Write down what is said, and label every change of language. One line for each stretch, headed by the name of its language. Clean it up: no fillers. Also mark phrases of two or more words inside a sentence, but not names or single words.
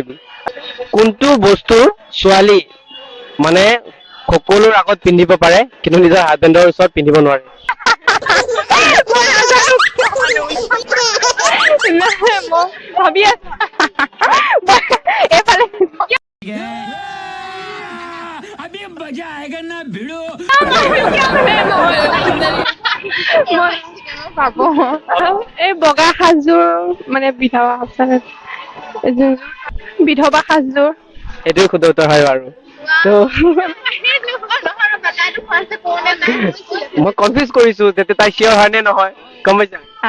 Assamese: কোনটো বস্তু ছোৱালী মানে সকলোৰ আগত পিন্ধিব পাৰে কিন্তু নিজৰ হাজবেণ্ডৰ ওচৰত পিন্ধিব নোৱাৰে? মই ভাবি আছো। এইফালে
Hindi: अभी मजा आएगा ना भिड़ो।
Assamese: পাব। এই বগা সাজযোৰ মানে বিধৱা বিধৱা সাজযোৰ। এইটোৱে শুদ্ধ উত্তৰ হয় বাৰু। তো মই কনফিউজ কৰিছো যে তাই চিয়ৰ হয় নে নহয়, গম পাইছা?